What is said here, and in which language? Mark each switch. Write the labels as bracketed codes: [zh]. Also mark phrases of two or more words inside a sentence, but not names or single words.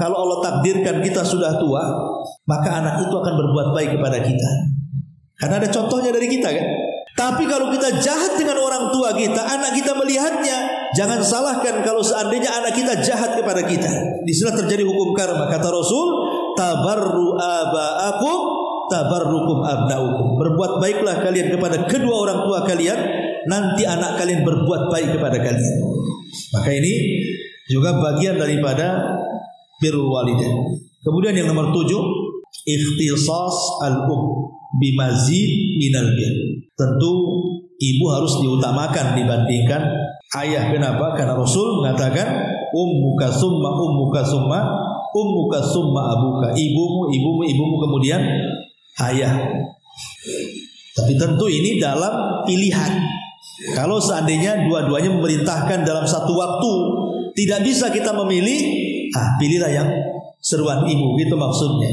[id] Kalau Allah takdirkan kita sudah tua, maka anak itu akan berbuat baik kepada kita. Karena ada contohnya dari kita, kan? Tapi kalau kita jahat dengan orang tua kita, anak kita melihatnya. Jangan salahkan kalau seandainya anak kita jahat kepada kita. Di sini terjadi hukum karma. Kata Rasul, [ar] تبروا آباءكم تبركم أبناؤكم. [id] Berbuat baiklah kalian kepada kedua orang tua kalian, nanti anak kalian berbuat baik kepada kalian. Maka ini juga bagian daripada [ar] بر الوالدين. Kemudian yang nomor 7, اختصاص الأم بمزيد من البر. [id] Tentu ibu harus diutamakan dibandingkan ayah. Kenapa? Karena Rasul mengatakan [ar] أمك ثم أمك ثم أمك ثم أبوك. [id] Ibumu kemudian ayah. Tapi tentu ini dalam pilihan. Kalau seandainya dua-duanya memerintahkan dalam satu waktu, tidak bisa kita memilih, pilihlah yang seruan ibu, gitu maksudnya.